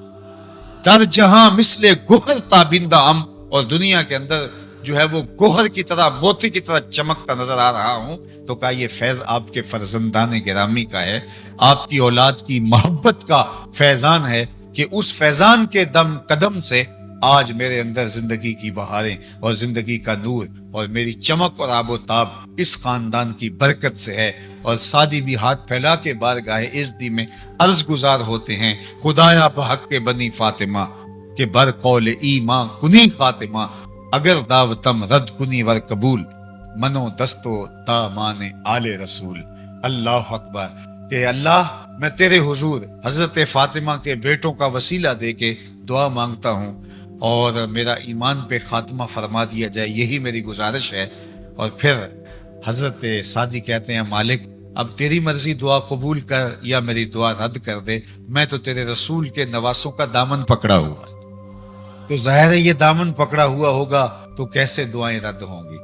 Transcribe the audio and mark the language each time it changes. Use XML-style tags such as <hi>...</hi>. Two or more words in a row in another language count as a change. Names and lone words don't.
<fa>در جہاں مثل گوہر تابندہ ہم،</fa> <ur>اور دنیا کے اندر جو ہے وہ گوہر کی طرح موتی کی طرح چمکتا نظر آ رہا ہوں، تو کہا یہ فیض آپ کے فرزندان گرامی کا ہے، آپ کی اولاد کی محبت کا فیضان ہے کہ اس فیضان کے دم قدم سے آج میرے اندر زندگی کی بہاریں اور زندگی کا نور اور میری چمک اور آب و تاب اس خاندان کی برکت سے ہے. اور سادی بھی ہاتھ پھیلا کے بارگاہ عزتی میں عرض گزار ہوتے ہیں</ur> <fa>خدایا بحق کے بنی فاطمہ کہ بر قول ایمان کنی خاتمہ اگر دعوتم رد کنی ور قبول منو دستو دامان آل رسول.</fa> <ar>اللہ اکبر.</ar> <ur>کہ اللہ میں تیرے حضور حضرت فاطمہ کے بیٹوں کا وسیلہ دے کے دعا مانگتا ہوں اور میرا ایمان پہ خاتمہ فرما دیا جائے، یہی میری گزارش ہے. اور پھر حضرت سعدی کہتے ہیں مالک اب تیری مرضی، دعا قبول کر یا میری دعا رد کر دے، میں تو تیرے رسول کے نواسوں کا دامن پکڑا ہوا ہے، تو ظاہر ہے یہ دامن پکڑا ہوا ہوگا تو کیسے دعائیں رد ہوں گی۔</ur>